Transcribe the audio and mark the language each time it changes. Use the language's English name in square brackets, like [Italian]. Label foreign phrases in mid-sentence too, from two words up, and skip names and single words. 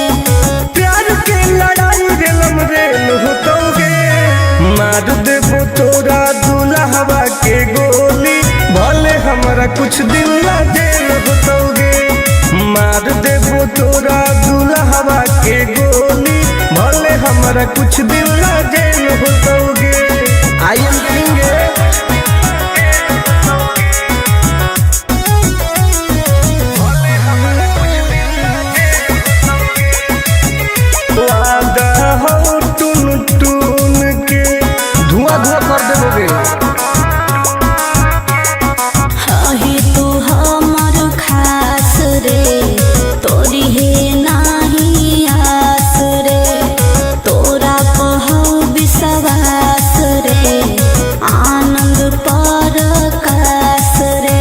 [Bhojpuri] प्यार के लड़ाई रेलम रेल होतोगे मार देबो तोरा दुल्हवा के गोली भले हमारा कुछ दिन ला जेल होतोगे मार देबो तोरा दुल्हवा के गोली भले हमारा कुछ दिन ला जेल होतोगे [English] I am king [Bhojpuri] वादा हो टुन टुन के धुआं धुआं कर देबोगे हाही तू हमर खास रे तोरी है नाही आस रे तोरा पहौ विश्वास रे आनंद परकाश रे